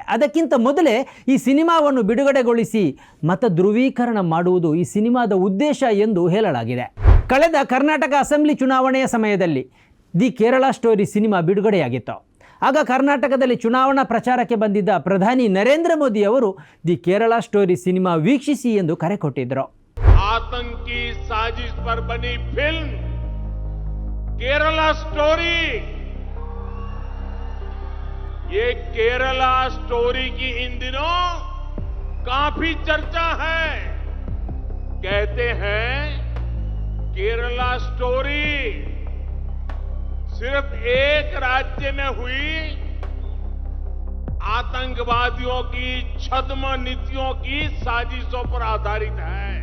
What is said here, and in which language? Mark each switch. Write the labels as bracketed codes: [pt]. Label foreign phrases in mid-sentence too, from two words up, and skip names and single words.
[kn] ಅದಕ್ಕಿಂತ ಮೊದಲೇ ಈ ಸಿನಿಮಾವನ್ನು ಬಿಡುಗಡೆಗೊಳಿಸಿ ಮತ ಧ್ರುವೀಕರಣ ಮಾಡುವುದು ಈ ಸಿನಿಮಾದ ಉದ್ದೇಶ ಎಂದು ಹೇಳಲಾಗಿದೆ. ಕಳೆದ ಕರ್ನಾಟಕ ಅಸೆಂಬ್ಲಿ ಚುನಾವಣೆಯ ಸಮಯದಲ್ಲಿ ದಿ ಕೇರಳ ಸ್ಟೋರಿ ಸಿನಿಮಾ ಬಿಡುಗಡೆಯಾಗಿತ್ತು. ಆಗ ಕರ್ನಾಟಕದಲ್ಲಿ ಚುನಾವಣಾ ಪ್ರಚಾರಕ್ಕೆ ಬಂದಿದ್ದ ಪ್ರಧಾನಿ ನರೇಂದ್ರ ಮೋದಿ ಅವರು ದಿ ಕೇರಳ ಸ್ಟೋರಿ ಸಿನಿಮಾ ವೀಕ್ಷಿಸಿ ಎಂದು ಕರೆ ಕೊಟ್ಟಿದ್ದರು. [hi] आतंकी साजिश पर बनी फिल्म केरला स्टोरी, ये केरला स्टोरी की इन दिनों काफी चर्चा है. कहते हैं केरला स्टोरी सिर्फ एक राज्य में हुई आतंकवादियों की छद्म नीतियों की साजिशों पर आधारित है.